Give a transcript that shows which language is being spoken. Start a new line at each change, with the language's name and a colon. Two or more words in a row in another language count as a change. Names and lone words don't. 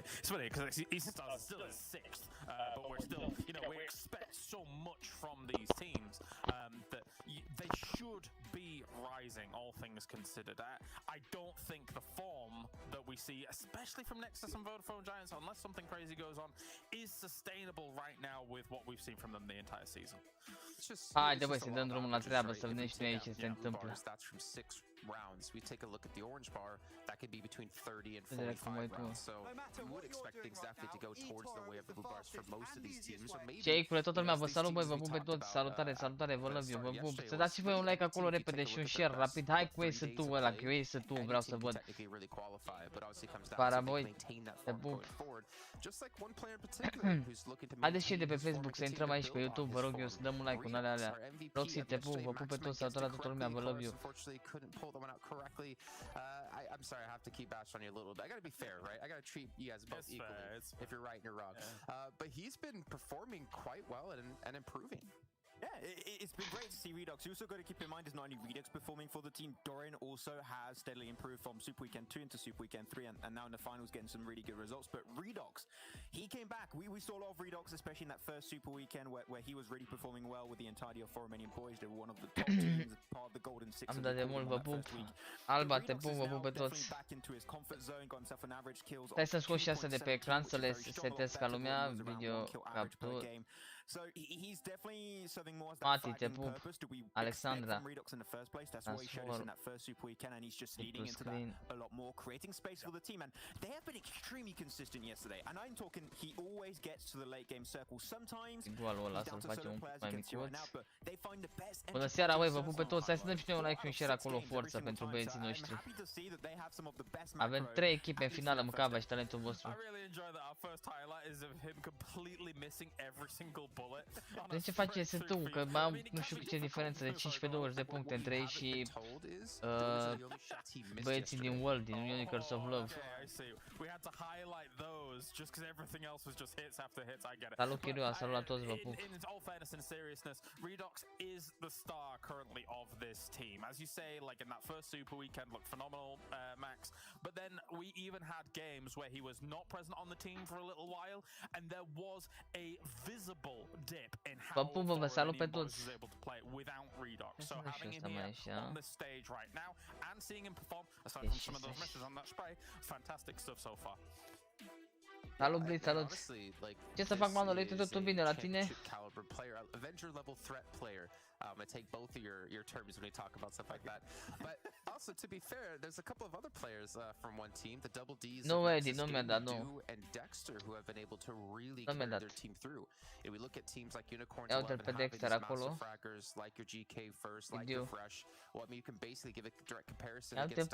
English: It's funny because Eastern Stars is still in sixth, but we're still, you know, we expect so much from these teams that they should be rising, all things considered. I don't think the form that we see, especially from Nexus and Vodafone Giants, unless something crazy goes on, is sustainable right now with what we've seen from them the entire season.
Romanian: Haide, băi, să dăm drumul la treabă, să vedem și noi ce se întâmplă.
English: Rounds. We take a look at the orange bar, that could be between 30 and 45 rounds. So we would expect things definitely to go towards the way of the blue bars for most of these teams. Or maybe
Romanian: Ceicule, toată lumea, vă salut, băi, vă pup pe toți. Salutare, salutare, vă
English: love you,
Romanian: vă pup. Să dați și voi un like acolo repede și un share rapid. Hai cu Ace-ul ăla, că eu Ace-ul vreau să văd. Para voi, te pup. Haideți și de pe Facebook să intrăm aici pe YouTube, vă rog eu, să dăm un like cu alea. Roxy, te pup, vă pup pe toți, salutare toată lumea, vă
English: love you. Pull them out correctly. I'm sorry, I have to keep bashing on you a little bit. I gotta be fair, right? I gotta treat you guys both equally. If you're right and you're wrong. But he's been performing quite well and improving. Yeah, it's been great to see Redux. You also got to keep in mind it's not only Redux performing for the team. Dorian also has steadily improved from Super Weekend 2 into Super Weekend 3, and now in the finals getting some really good results. But Redux, he came back. We saw a lot of Redux, especially in that first Super Weekend where he was really performing well with the entirety of Romanian boys. They were one of the top teams, part of the Golden Six.
Romanian: Am dat de mult, vă pup. Alba, te pup, vă pup pe toți. Stai să scot și astea de pe ecran să le setez ca lumea,
English: video capture. So he's definitely serving more as Mati, that
Romanian: te pup. Alexandra.
English: from Redux in the first place. That's what he showed us in that first Super Weekend, and he's just leading into that a lot more, creating space for the team. And they have been extremely consistent yesterday. And I'm talking, he always gets to the late game circle. Sometimes he's down to solo players against you right now, but they find the best.
Romanian: Bună seara, băi, vă pup pe toți. Hai să dăm și noi un like și un share acolo, forță pentru băieții noștri. Avem 3 echipe în finală, mâncava și talentul vostru. De ce face S2? Că am nu știu ce diferență de 15-20 de puncte între ei și băieții din World, din Unicorns of Love. Salut Chiruia, salut la toți, vă pup.
English: Redux is the star currently of this team. As you say, like in that first Super Weekend looked phenomenal, Max, but then we even had games where he was not present on the team for a little while, and there was a visible dip in how Romanian was able to play without Redux. So having him here on this stage right now and seeing him perform, aside from some of those misses on that spray, fantastic stuff so far.
Romanian: Salut, Blitz, salut! Ce să fac, Manole? Uite totul bine la tine?
English: Avenger level threat player. I take both of your terms when we talk about stuff like that. But also, to be fair, there's a couple of other players from one team, the Double D's, and Dexter, who have been able to really carry their team through. If we look at teams like Unicorns, having these massive fraggers, like your GK first, like your Fresh, well, I mean, you can basically give a direct comparison against